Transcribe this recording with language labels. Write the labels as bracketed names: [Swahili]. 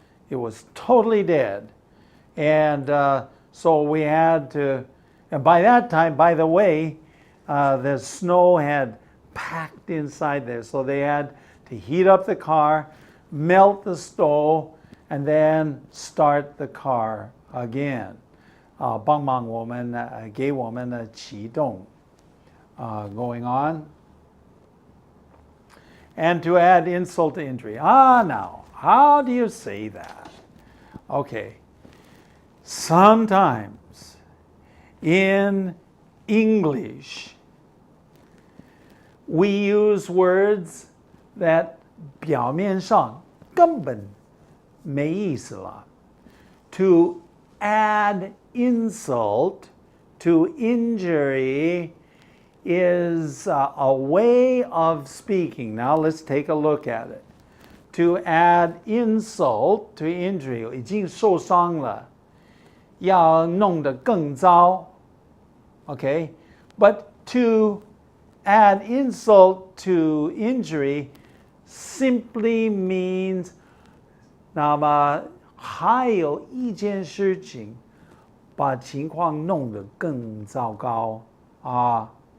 [English] It was totally dead. And so we had to, and by that time, by the way, the snow had packed inside there. So they had to heat up the car, melt the stove, and then start the car again. [Chinese] 帮忙我们给我们启动 [English] going on. And to add insult to injury. Now, how do you say that? Okay. Sometimes in English, we use words that [Chinese] 表面上根本没意思了. [English] To add insult to injury is a way of speaking. Now let's take a look at it. To add insult to injury, [Chinese] 已经受伤了，要弄得更糟. [English] Okay? But to add insult to injury simply means [Chinese] 那么还有一件事情把情况弄得更糟糕啊。